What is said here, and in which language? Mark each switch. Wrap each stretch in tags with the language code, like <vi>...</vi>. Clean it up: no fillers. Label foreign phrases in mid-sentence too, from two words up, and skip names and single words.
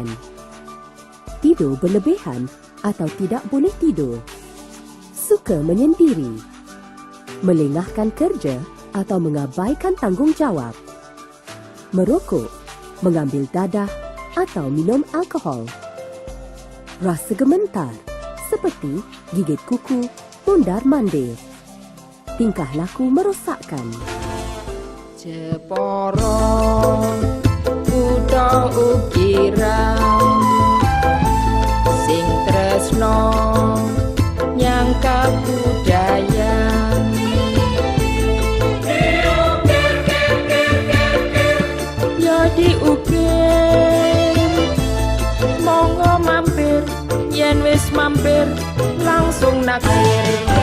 <ms>tidur berlebihan atau tidak boleh tidur, suka menyendiri, melengahkan kerja atau mengabaikan tanggungjawab, merokok, mengambil dadah atau minum alkohol, rasa gementar seperti gigit kuku, mondar-mandir, tingkah laku merosakkan.</ms> <jv>Jepara kutha ukiran sing tresno nyang kabudayan, ya diukir monggo mampir, yen wis mampir langsung naksir.</jv>